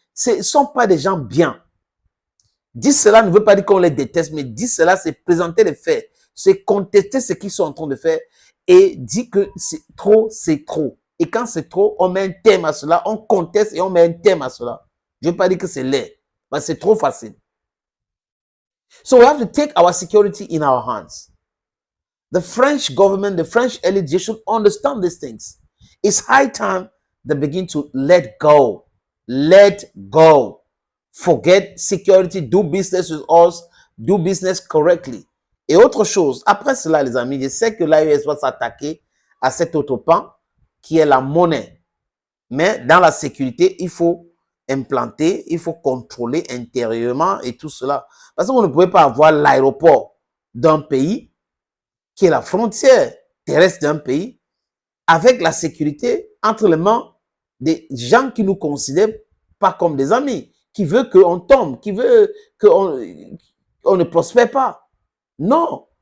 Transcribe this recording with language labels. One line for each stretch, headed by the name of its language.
French: Ce ne sont pas des gens bien. Dire cela ne veut pas dire qu'on les déteste, mais dire cela, c'est présenter les faits, c'est contester ce qu'ils sont en train de faire et dire que c'est trop, c'est trop. Et quand c'est trop, on met un thème à cela, on conteste et on met un thème à cela. Je ne veux pas dire que c'est laid, mais c'est trop facile.
English: So we have to take our security in our hands. The French government, the French elite, they should understand these things. It's high time they begin to let go. Let go. Forget security, do business with us, do business correctly.
French: Et autre chose, après cela, les amis, je sais que l'AES va s'attaquer à cet autre pan qui est la monnaie. Mais dans la sécurité, il faut implanter, il faut contrôler intérieurement et tout cela. Parce que vous ne pouvez pas avoir l'aéroport d'un pays qui est la frontière terrestre d'un pays avec la sécurité entre les mains des gens qui nous considèrent pas comme des amis, qui veut qu'on tombe, qui veut qu'on ne prospère pas. Non.